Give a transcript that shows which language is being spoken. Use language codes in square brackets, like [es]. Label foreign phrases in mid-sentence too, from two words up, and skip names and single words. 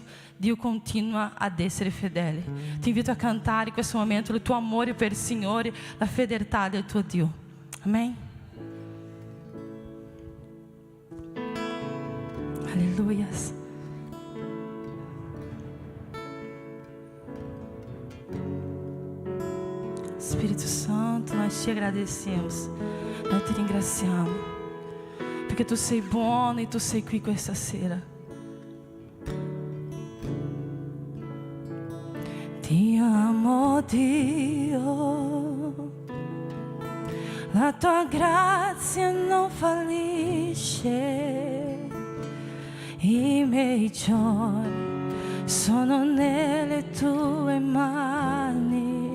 [it] Dio continua ad essere fedele. Ti invito a cantare in questo momento il tuo amore per il Signore, la fedeltà del tuo Dio. Amen. Alleluia. Spirito Santo, [pt] nós te agradecemos, nós te [it] ringraziamo, perché tu sei buono e tu sei qui questa sera. Ti amo, Dio, la tua grazia non fallisce, i miei giorni sono nelle tue mani.